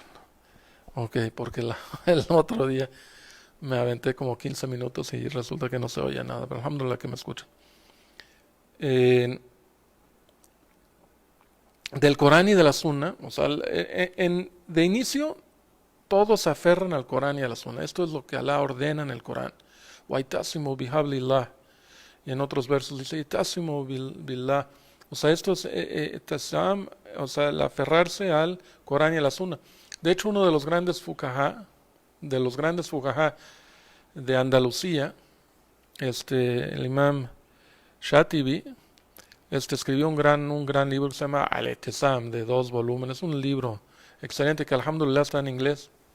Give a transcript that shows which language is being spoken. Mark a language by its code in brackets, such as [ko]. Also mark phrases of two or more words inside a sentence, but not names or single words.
[es] Ok, porque el otro día me aventé como 15 minutos y resulta que no se oía nada, pero alhamdulillah que me escuchan. Eh, del Corán y de la Sunna, o sea, de inicio todos se aferran al Corán y a la Sunna. Esto es lo que Alá ordena en el Corán. [ar] وَاِتَّصِمُوا بِحَبْلِ اللَّهِ. [es] Y en otros versos dice, [ar] "اعتصموا بالله [es] O sea, esto es tasam, o sea, el aferrarse al Corán y a la Sunna. De hecho, uno de los grandes fuqahá de Andalucía, el imam Shatibi, escribió un gran libro que se llama Al-Itisam, de 2 volúmenes, un libro excelente que alhamdulillah está en inglés.